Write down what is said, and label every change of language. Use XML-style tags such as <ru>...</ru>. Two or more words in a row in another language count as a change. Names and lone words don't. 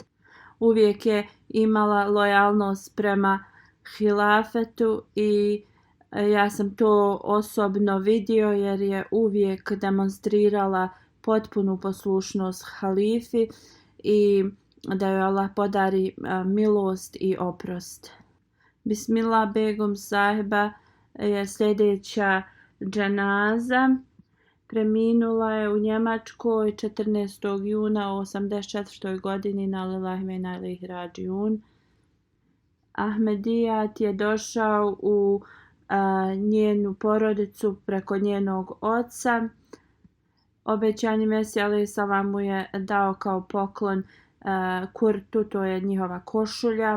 <bs>Uvijek je imala lojalnost prema hilafetu i ja sam to osobno vidio jer je uvijek demonstrirala potpunu poslušnost halifi i da joj Allah podari milost i oprost. Bismillah Begum sahiba je sljedeća dženaza Preminula je u Njemačkoj 14. juna u 84. godini</bs> <ar>إنا لله وإنا إليه راجعون.</ar> <bs>Ahmedijat je došao u njenu porodicu preko njenog oca. Obećani Mesija</bs> <ar>عليه السلام</ar> <bs>mu je dao kao poklon kurtu, to je njihova košulja.</bs>